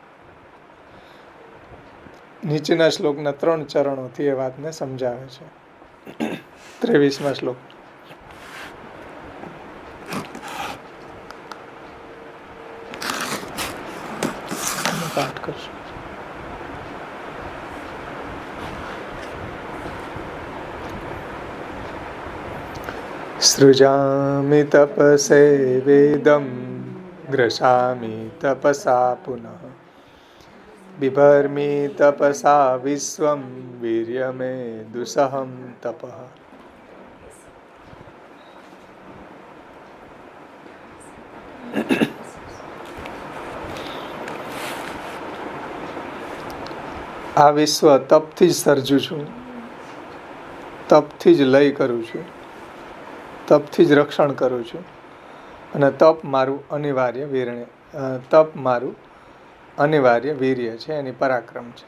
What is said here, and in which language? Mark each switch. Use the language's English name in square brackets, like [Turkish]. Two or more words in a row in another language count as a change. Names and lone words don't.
[Gujarati] નીચેના શ્લોકના 3 ચરણોથી એ વાતને સમજાવે છે। 23મા શ્લોક પાઠ કરશું। [Sanskrit] सृजामि तपसे वेदं ग्रसामि तपसा पुनः बिभर्मि तपसा विश्वं वीर्यमे दुसहं तपः। [Gujarati] આ વિશ્વ તપથી જ સર્જું છું, તપથી જ લય કરું છું, તપથી જ રક્ષણ કરું છું અને તપ મારું અનિવાર્ય વીર્ય છે, એની પરાક્રમ છે।